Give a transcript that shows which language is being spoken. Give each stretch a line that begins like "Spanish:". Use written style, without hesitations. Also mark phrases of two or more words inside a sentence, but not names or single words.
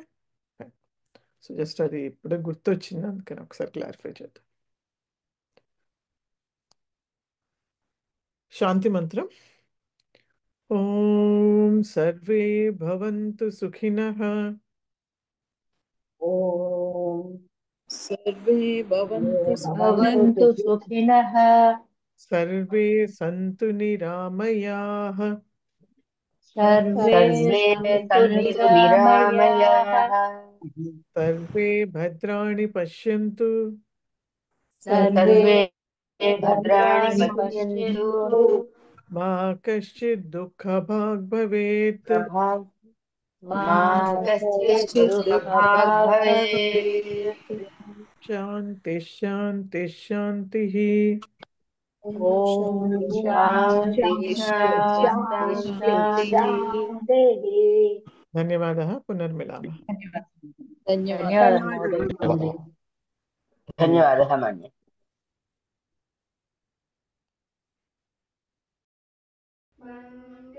English: so just
Telugu: అది ఇప్పుడే గుర్తొచ్చింది, అందుకని ఒకసారి క్లారిఫై చేద్దాం. శాంతి మంత్రం.
Sanskrit: ఓం సర్వే భవంతు సుఖినః, ఓం सर्वे भवन्तु सुखिनः, भवन्तु सुखिनः సర్వే సంతు నిరామయాః, సర్వే सर्वे సంతు सन्तु నిరామయాః निरामयाः సర్వే భద్రాణి పశ్యంతు, సర్వే सर्वे भद्राणि భద్రాణి पश्यन्तु పశ్యంతు మా కశ్చిద్ దుఃఖభాగ్ భవేత్, प्रभात् మా मा कश्चित् दुःखभाग् भवेत् శాంతి శాంతి శాంతి. ఓం शान्ति శాంతి शान्ति శాంతి शान्तिः శాంతి. ధన్యవాదः. పునర్మిలామः. धन्यवादः। धन्यवादः महोदय। धन्यवादः मन्ये।